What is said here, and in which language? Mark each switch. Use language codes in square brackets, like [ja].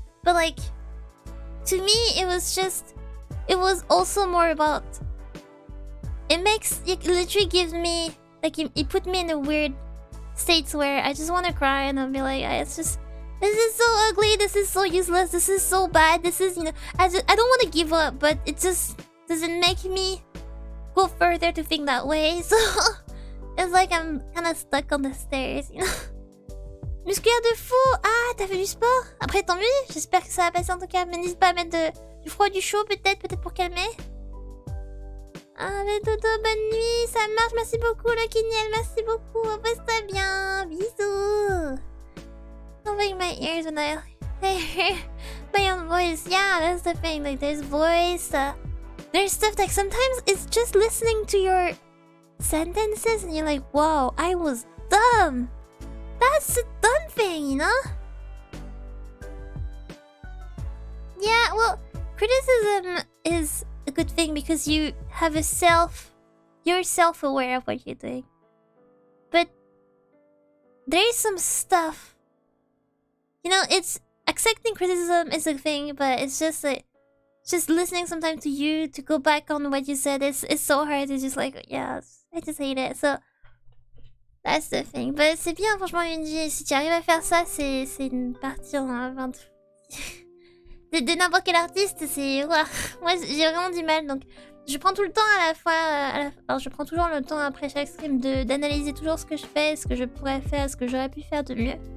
[en] But like, to me, it was also more about, it literally gives me, like, it put me in a weird states where I just want to cry and I'll be like, this is so ugly, this is so useless, this is so bad, this is, I don't want to give up, but it just doesn't make me go further to think that way. So it's like I'm kind of stuck on the stairs, [fr] Musculaire de fou. Ah, t'as fait du sport? Après, tant mieux. J'espère que ça va passer en tout cas. Mais n'hésite pas à mettre du froid, du chaud, peut-être pour calmer. Ah, mais dodo, bonne nuit. Ça marche. Merci beaucoup, le Kinyel. Merci beaucoup. Repose-toi bien. Bisous. [en] Don't break my ears when I hear my own voice. Yeah, that's the thing. Like, there's voice. There's stuff like sometimes it's just listening to your sentences and you're like, wow, I was dumb. That's a dumb thing, Yeah, well, criticism is a good thing because you have you're self-aware of what you're doing. But there is some stuff, it's accepting criticism is a thing, but it's just like, just listening sometimes to you, to go back on what you said, it's so hard. It's just like, yeah, I just hate it. So that's the thing. [fr] But c'est bien, franchement, Yunji. Si tu arrives à faire ça, c'est une partie en 20... de n'importe quel artiste, c'est... Ouah. Moi, j'ai vraiment du mal, donc... Je prends tout le temps à la fois... Alors, je prends toujours le temps après chaque stream d'analyser toujours ce que je fais, ce que je pourrais faire, ce que j'aurais pu faire de mieux.